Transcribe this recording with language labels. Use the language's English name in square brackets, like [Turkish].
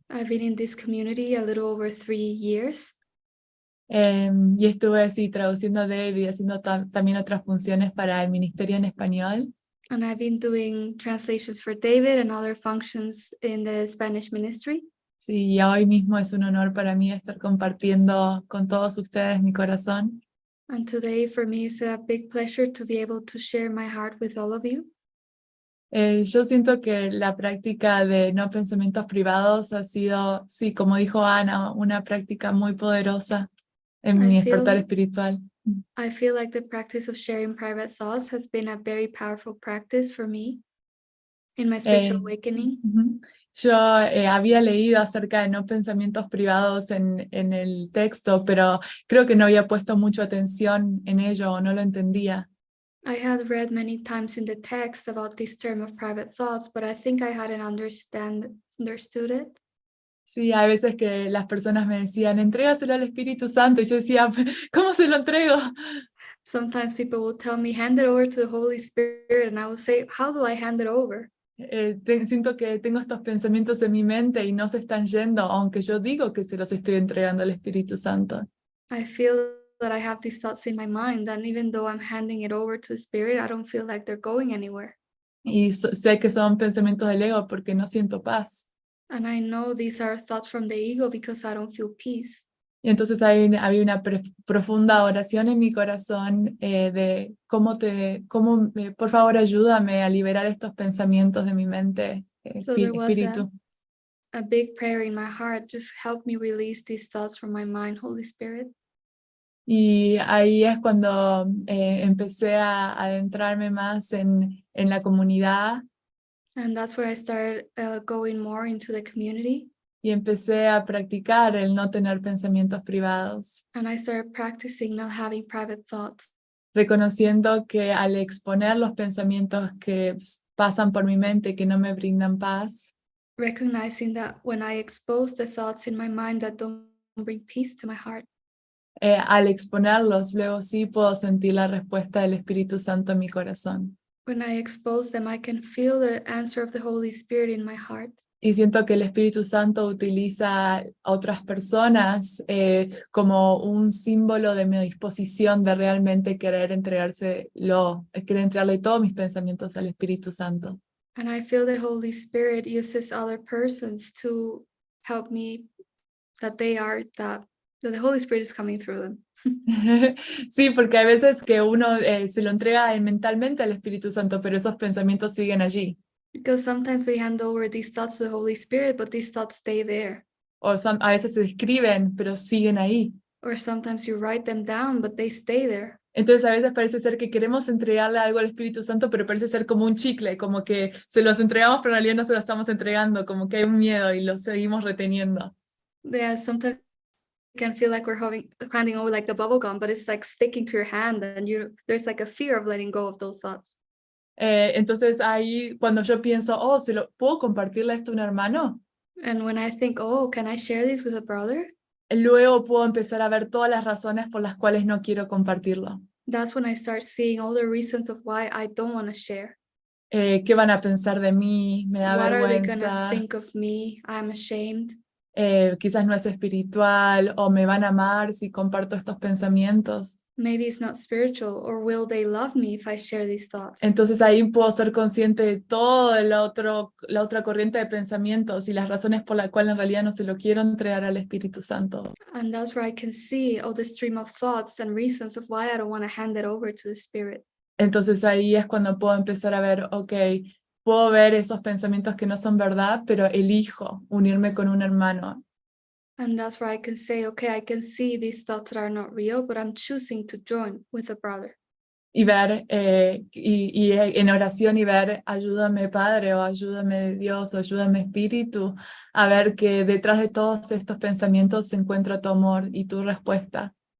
[English] I've been in this community a little over 3 years. [Spanish] Y estuve así traduciendo a David y haciendo también otras funciones para el ministerio en español. [English] And I've been doing translations for David and other functions in the Spanish ministry. [Spanish] Sí, y hoy mismo es un honor para mí estar compartiendo con todos ustedes mi corazón. [English] And today for me is a big pleasure to be able to share my heart with all of you. [Spanish] Yo siento que la práctica de no pensamientos privados ha sido, sí, como dijo Ana, una práctica muy poderosa en mi despertar espiritual. [English] I feel like the practice of sharing private thoughts has been a very powerful practice for me in my spiritual awakening. [Spanish] Yo había leído acerca de no pensamientos privados en el texto, pero creo que no había puesto mucha atención en ello o no lo entendía. [English] I had read many times in the text about this term of private thoughts, but I think I hadn't understood it. [Spanish] Sí, hay veces que las personas me decían, entrégaselo al Espíritu Santo, y yo decía, ¿cómo se lo entrego? [English] Sometimes people will tell me, hand it over to the Holy Spirit, and I will say, how do I hand it over? [Spanish] Siento que tengo estos pensamientos en mi mente y no se están yendo, aunque yo digo que se los estoy entregando al Espíritu Santo. [English] I feel that I have these thoughts in my mind, and even though I'm handing it over to the Spirit, I don't feel like they're going anywhere. [Spanish] Y sé que son pensamientos del ego porque no siento paz. [English] And I know these are thoughts from the ego because I don't feel peace. [Spanish] Y entonces había una profunda oración en mi corazón de por favor ayúdame a liberar estos pensamientos de mi mente, [English] So there was [Spanish] espíritu. [English] a big prayer in my heart, just help me release these thoughts from my mind, Holy Spirit. [Spanish] Y ahí es cuando empecé a adentrarme más en la comunidad [English] And that's where I started going more into the community. [Spanish] y empecé a practicar el no tener pensamientos privados, [English] And I started practicing not having private thoughts, [Spanish] reconociendo que al exponer los pensamientos que pasan por mi mente que no me brindan paz, [English] recognizing that when I expose the thoughts in my mind that don't bring peace to my heart. [Spanish] Al exponerlos, luego sí puedo sentir la respuesta del Espíritu Santo en mi corazón. [English] When I expose them, I can feel the answer of the Holy Spirit in my heart. [Spanish] Y siento que el Espíritu Santo utiliza a otras personas como un símbolo de mi disposición de realmente querer entregarle todos mis pensamientos al Espíritu Santo. [English] And I feel the Holy Spirit uses other persons to help me that the Holy Spirit is coming through them. [Spanish] Sí, porque hay veces que uno se lo entrega mentalmente al Espíritu Santo, pero esos pensamientos siguen allí. [English] Because sometimes we hand over these thoughts to the Holy Spirit, but these thoughts stay there. [Spanish] O a veces se escriben, pero siguen ahí. [English] Or sometimes you write them down, but they stay there. [Spanish] Entonces a veces parece ser que queremos entregarle algo al Espíritu Santo, pero parece ser como un chicle, como que se los entregamos, pero en realidad no se lo estamos entregando, como que hay un miedo y lo seguimos reteniendo. [English] Yeah, sometimes it can feel like we're handing over like the bubble gum, but it's like sticking to your hand, and there's like a fear of letting go of those thoughts. [Spanish] Entonces ahí cuando yo pienso, ¿puedo compartirle esto a un hermano? [English] And when I think, oh, can I share this with a brother? [Spanish] Luego puedo empezar a ver todas las razones por las cuales no quiero compartirlo. [English] That's when I start seeing all the reasons of why I don't want to share. [Spanish] ¿Qué van a pensar de mí? Me da [English] What are they gonna [Spanish] vergüenza. [English] think of me? I'm ashamed. [Spanish] Quizás no es espiritual, o me van a amar si comparto estos pensamientos. [English] Maybe it's not spiritual, or will they love me if I share these thoughts? [Spanish] Entonces ahí puedo ser consciente de toda la otra corriente de pensamientos y las razones por las cuales en realidad no se lo quiero entregar al Espíritu Santo. [English] And that's where I can see all the stream of thoughts and reasons of why I don't want to hand it over to the Spirit. [Spanish] Entonces ahí es cuando puedo empezar a ver, puedo ver esos pensamientos que no son verdad, pero elijo unirme con un hermano. [English] And that's where I can say, okay, I can see these thoughts that are not real, but I'm choosing to join with a brother. [Spanish] Y ver, y en oración y ver, ayúdame Padre, o ayúdame Dios, o ayúdame Espíritu, a ver que detrás de todos estos pensamientos se encuentra tu amor y tu respuesta.